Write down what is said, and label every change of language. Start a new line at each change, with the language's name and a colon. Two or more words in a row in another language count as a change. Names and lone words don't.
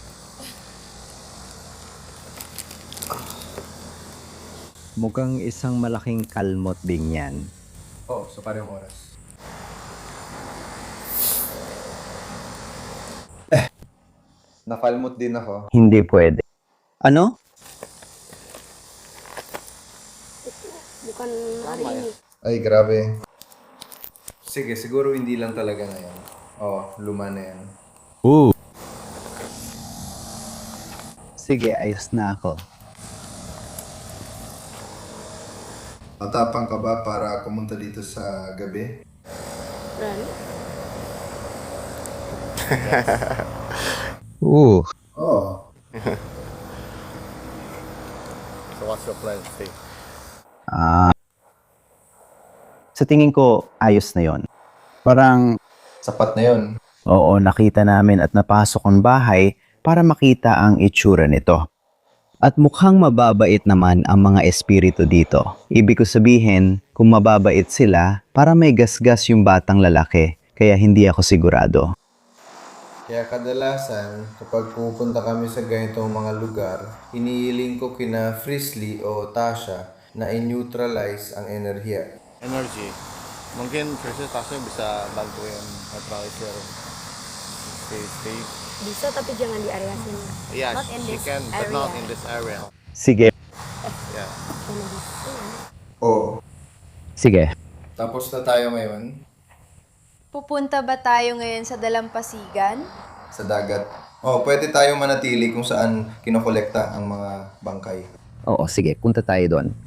Filipino: Mukhang isang malaking kalmot ding yan. So parang oras. Nakalmot din ako. Hindi pwede. Ano?
Indonesian: Bukan hari ini.
Filipino: Ay, grabe. Sige, siguro hindi lang talaga na yan. Luma na yan. Sige, ayos na ako. Matapang ka ba para pumunta dito sa gabi?
Indonesian: Berani?
Filipino: Oo.
English: So what's your plan? Stay.
Filipino: Sa tingin ko, ayos na yon. Parang, Sapat na yun. oo, nakita namin at napasok ang bahay para makita ang itsura nito. At mukhang mababait naman ang mga espiritu dito. Ibig ko sabihin, kung mababait sila, para may gasgas yung batang lalaki, kaya hindi ako sigurado. Kaya kadalasan, kapag pupunta kami sa ganitong mga lugar, hinihiling ko kina Frisley o Tasha na i-neutralize ang enerhiya. Energy.
Indonesian: Mungkin Krisya Tasha bisa bantuin neutralizer. Stay. Bisa tapi jangan di area sini.
English: Yeah, Not in she this can, but not area. in this area.
Filipino: Sige. Yeah. Sige. Tapos na tayo ngayon. Pupunta ba tayo ngayon sa dalampasigan? sa dagat. Oh, pwede tayong manatili kung saan kinokolekta ang mga bangkay. Oo, sige, punta tayo doon.